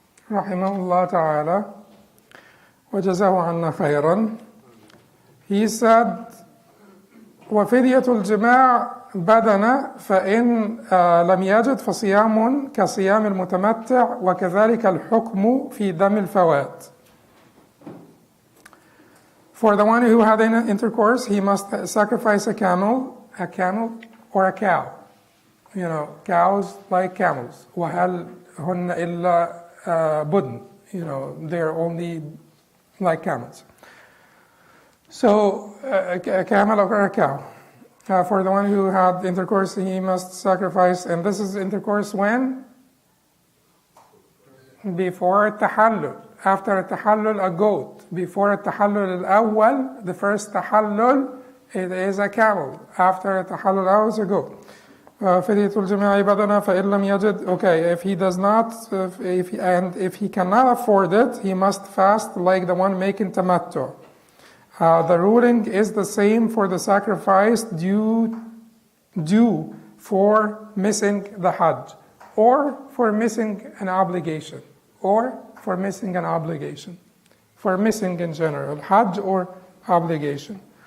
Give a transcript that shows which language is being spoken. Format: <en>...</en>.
<ar>rahimahullah ta'ala, وجزاه عنا خيرا,</ar> <en>he said,</en> <ar>وفدية الجماع بدنة فإن لم يجد فصيام كصيام المتمتع وكذلك الحكم في دم الفوات.</ar> <en>For the one who had an intercourse, he must sacrifice a camel or a cow. You know, cows like camels.</en> <ar>وهل هن إلا بدن.</ar> <en>You know, they're only like camels. So, a camel or a cow. For the one who had intercourse, he must sacrifice, and this is intercourse when? Before tahallul. After tahallul, a goat. Before tahallul al-awwal, the first tahallul, it is a camel. After tahallul al-awwal, it's a goat.</en> <ar>فدية الجماع بدنة فإن لم يجد.</ar> <en>Okay, if he does not, if he cannot afford it, he must fast like the one making tamattu. The ruling is the same for the sacrifice due for missing the Hajj, or for missing an obligation, or for missing an obligation, for missing in general, Hajj or obligation.</en>